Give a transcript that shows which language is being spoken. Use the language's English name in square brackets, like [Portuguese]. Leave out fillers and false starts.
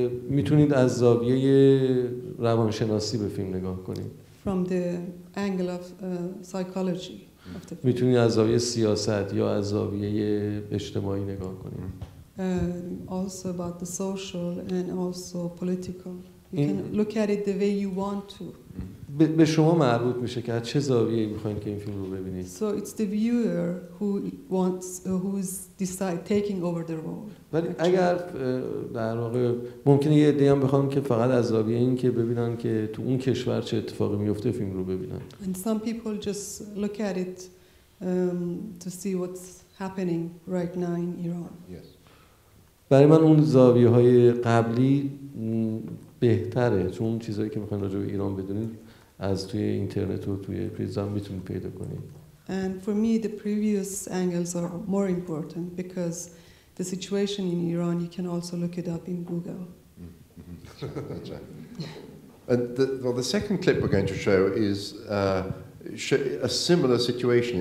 [Persian] میتونید از زاویه روانشناسی به فیلم نگاه کنید. [English] From the angle of psychology. [Persian] میتونید از زاویه سیاست یا از زاویه اجتماعی نگاه کنید. [English] Also about the social and also political. You can look at it the way you want to. [Persian] به شما مربوط میشه که از چه زاویه‌ای می‌خواید که این فیلم رو ببینید. [English] So it's the viewer who is taking over the role. [Persian] ولی اگر در واقع ممکنه یه عده‌ای هم بخوان که فقط از زاویه این که ببینن که تو اون کشور چه اتفاقی میفته فیلم رو ببینن. [English] And some people just look at it to see what's happening right now in Iran. Yes. [Persian] برای من اون زاویه‌های قبلی بهتره، چون اون چیزایی که میخواین راجع به ایران بدونید از توی اینترنت و توی پریزم میتونید پیدا کنید. [English] And for me the previous angles are more important because the situation in Iran, you can also look it up in Google. That's right. And the second clip we're going to show is a similar situation.